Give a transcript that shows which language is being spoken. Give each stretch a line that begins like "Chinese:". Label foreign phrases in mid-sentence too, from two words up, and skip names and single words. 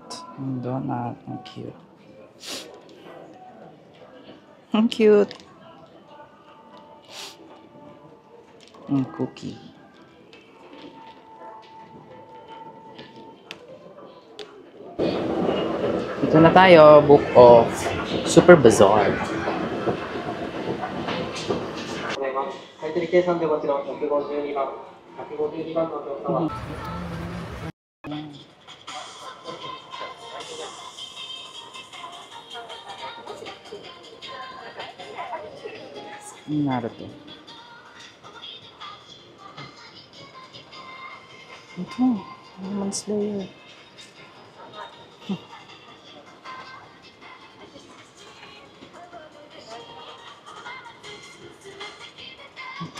Filipino: Ang donut. Ang cute. Ang cute. Ang cookie. Ito na tayo. Book of Super Bazaar.
Japanese: 買取計算でこちら152番、152番のお客様。
Filipino: Naruto. Ito. Demon Slayer. Ito.